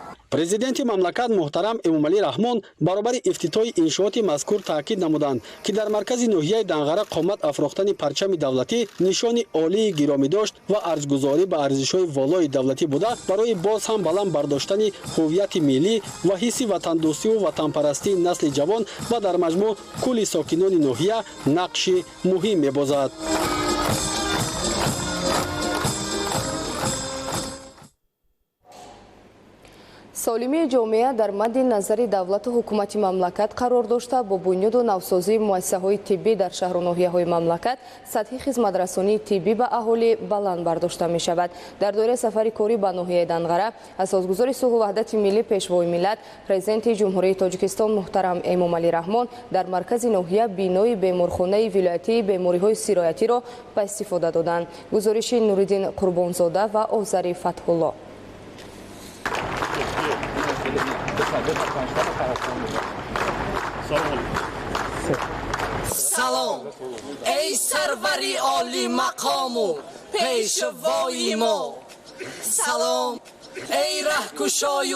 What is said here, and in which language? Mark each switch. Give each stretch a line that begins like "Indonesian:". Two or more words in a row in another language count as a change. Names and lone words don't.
Tajik: Президенти мамлакат муҳтарам Эмомалӣ Раҳмон баробари ифтитоҳи иншооти мазкур таъкид намуданд ки дар маркази ноҳияи Данғара қомат афрохтани парчами давлатӣ нишони олии гиромӣ дошт ва арзгузорӣ ба арзишҳои волои давлатӣ буда барои боз ҳам баланд бардоштани ҳувияти миллӣ ва ҳисси ватандӯстӣ ва ватанпарастии насли ҷавон ва дар маҷмӯъ кулли сокинони ноҳия нақши муҳим мебозад. солимии ҷомеа дар мадди назари давлату ҳукумати мамлакат қарор дошта бо бунёду навсозии муассисаҳои тиббӣ дар шаҳру ноҳияҳои мамлакат сатҳи хизматрасонии тиббӣ ба аҳолӣ баланд бардошта мешавад. дар доираи сафари корӣ ба ноҳияи Дангара асосгузори сулҳу ваҳдати миллӣ пешвои миллат президенти ҷумҳурии Тоҷикистон муҳтарам Эмомалӣ Раҳмон дар маркази ноҳия бинои беморхонаи вилоятии бемориҳои сироятиро ба истифода доданд. гузориши Нуриддин Қурбонзода ва Озари Фатҳулло. Салом эй сарварӣ олимақому пешвои мо, салом эй раҳкушои